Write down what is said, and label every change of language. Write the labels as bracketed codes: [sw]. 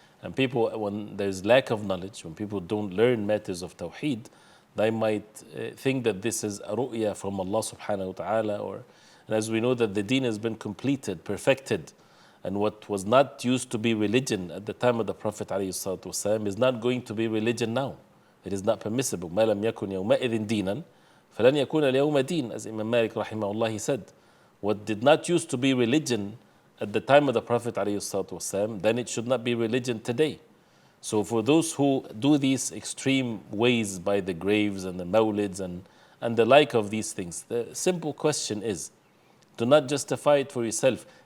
[en] And people, when there's lack of knowledge, when people don't learn matters of tawheed, they might think that this is a ru'ya from Allah subhanahu wa ta'ala, and as we know that the deen has been completed, perfected, and what was not used to be religion at the time of the Prophet ﷺ is not going to be religion now. It is not permissible. [ar] مَا لَمْ يَكُنْ يَوْمَئِذٍ دِينًا فَلَنْ يَكُونَ الْيَوْمَ دِينًا, [en] as Imam Malik rahimahullah he said. What did not used to be religion at the time of the Prophet ﷺ, then it should not be religion today. So for those who do these extreme ways by the graves and the mawlids and the like of these things, the simple question is, do not justify it for yourself.